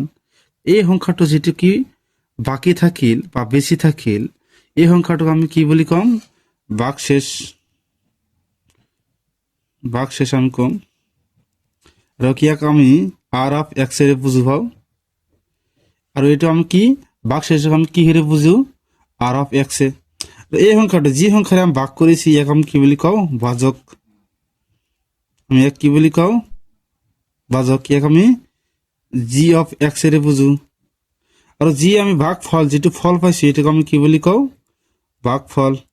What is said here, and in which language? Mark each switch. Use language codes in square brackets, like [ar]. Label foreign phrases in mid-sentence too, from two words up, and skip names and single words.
[as] এই সংখ্যাটো যেটো কি বাকি থাকিল বা বেশি থাকিল এই সংখ্যাটোক আমি কি বুলি কম ভাগশেষ আমি কম। আৰু কিয়াক আমি [en] r of x [as] এৰে বুঝো পাও, আৰু এইটো আমি কি ভাগশেষক আমি কি হেৰে বুঝো [en] r of x [as] এ। এই সংখ্যাটো যি সংখ্যাৰে আমি ভাগ কৰিছি ইয়াক আমি কি বুলি কও ভাজক। আমি ইয়াক কি বুলি কও ভাজক, ইয়াক আমি [en] g of x [as] এৰে বুঝো। আৰু যি আমি ভাগফল যেটো ফল পাইছো এটাক আমি কি বুলি কও ভাগফল।